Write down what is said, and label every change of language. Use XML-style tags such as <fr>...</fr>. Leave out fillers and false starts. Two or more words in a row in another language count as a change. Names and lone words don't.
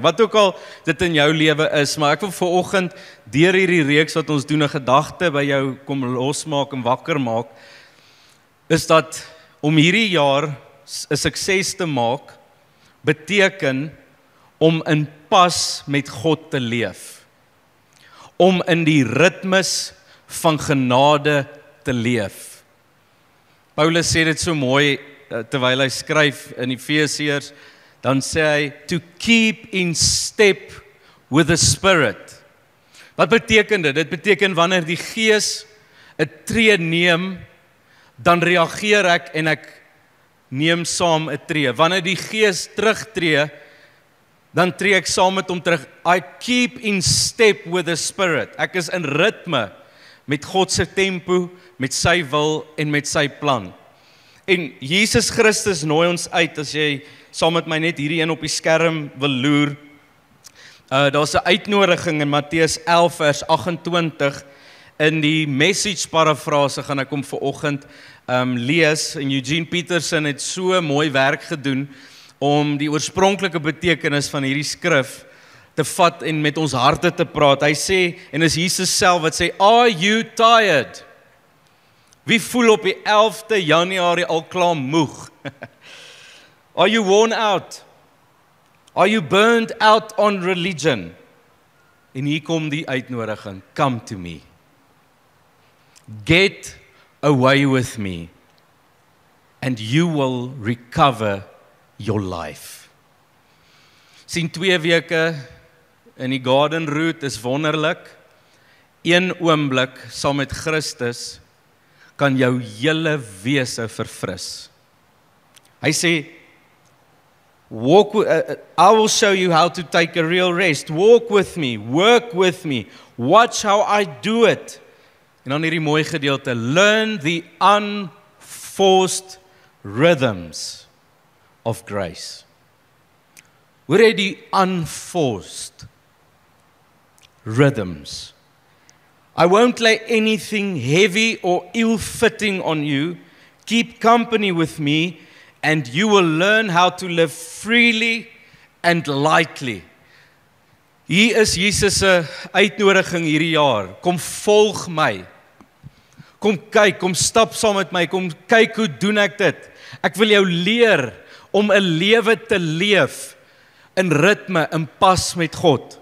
<af>Wat ook al dit in jou lewe is, maar ek wil vanoggend deur hierdie reeks wat ons doen 'n gedagte by jou kom losmaak en wakker maak, is dat om hierdie jaar 'n sukses te maak, beteken om in pas met God te leef. Om in die ritmes van genade te leef. Paulus sê dit so mooi, terwyl hy skryf in Efesiërs, dan sê hy,</af> <en>to keep in step with the Spirit.</en> <af>Wat beteken dit? Dit beteken wanneer die Gees 'n tree neem, dan reageer ek en ek neem saam 'n tree. Wanneer die Gees terugtree, dan tree ek saam met hom terug.</af> <en>I keep in step with the Spirit.</en> <af>Ek is in ritme met God se tempo, met sy wil en met sy plan. En Jesus Christus nooi ons uit, as jy saam met my net hierdie een op die skerm wil loer. Daar's 'n uitnodiging in Matteus 11 vers 28. In die message parafrase gaan ek hom vanoggend lees, en Eugene Peterson het so mooi werk gedoen om die oorspronklike betekenis van hierdie skrif te vat en met ons harte te praat. Hy sê, en is Jesus self wat sê,</af> <en>are you tired?</en> <af>Wie voel op die 11de Januarie al klaar moeg?</af> <en>Are you worn out? Are you burned out on religion?</en> <af>En hier kom die uitnodiging,</af> <en>come to me. Get away with me, and you will recover your life.</en> <af>Sien 2 weke in die Garden Route is wonderlik. 1 oomblik saam met Christus kan jou hele wese verfris. Hy sê,</af> <en>I will show you how to take a real rest. Walk with me, work with me, watch how I do it.</en> <af>En dan hierdie mooi gedeelte,</af> <en>learn the unforced rhythms of grace.</en> <af>Hoor jy die</af> <en>unforced rhythms? I won't lay anything heavy or ill-fitting on you. Keep company with me, and you will learn how to live freely and lightly.</en> <af>Hier is Jesus se uitnodiging hierdie jaar. Kom volg my. Kom kyk, kom stap saam met my, kom kyk hoe doen ek dit. Ek wil jou leer om 'n lewe te leef in ritme, in pas met God.</af>